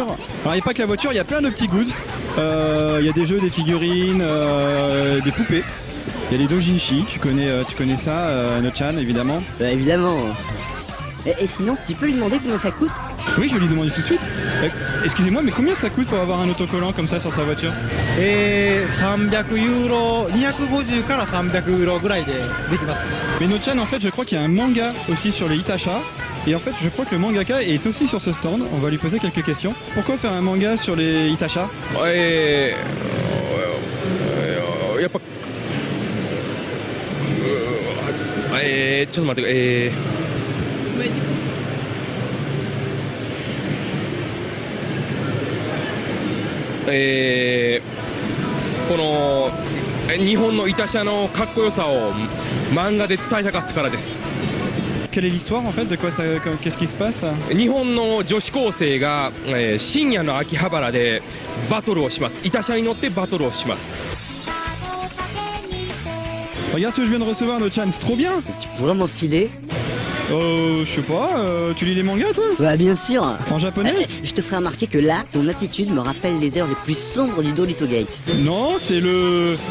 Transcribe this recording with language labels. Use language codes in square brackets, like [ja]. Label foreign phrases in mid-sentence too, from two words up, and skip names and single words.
[fr] Alors il n'y a pas que la voiture, il y a plein de petits goods. Il y a des jeux, des figurines, des poupées. Il y a les dojinshi, tu connais ça, Nochan évidemment. Évidemment. Et sinon, tu peux lui demander combien ça coûte? Oui, je vais lui demander tout de suite. Excusez-moi, mais combien ça coûte pour avoir un autocollant comme ça sur sa voiture? [ja] 300 ユーロ、250から300ユーロぐらいでできます。 [fr] Mais Nochan, en fait, je crois qu'il y a un manga aussi sur les Itacha. Et en fait, je crois que le mangaka est aussi sur ce stand. On va lui poser quelques questions. Pourquoi faire un manga sur les Itacha? [ja] やっぱちょっと待ってこの日本のイタシャのかっこよさを漫画で伝えたかったからです。 [fr] Quelle est l'histoire en fait? De quoi ça, qu'est-ce qui se passe? [ja] 日本の女子高生が、深夜の秋葉原でバトルをします。イタシャに乗ってバトルをします。 [fr] Regarde ce que je viens de recevoir, Nochan, c'est trop bien. Tu pourrais m'enfiler? Je sais pas, tu lis les mangas toi? Bah bien sûr. En japonais? Je te ferai remarquer que là, ton attitude me rappelle les heures les plus sombres du Dolittle Gate. Non, c'est le...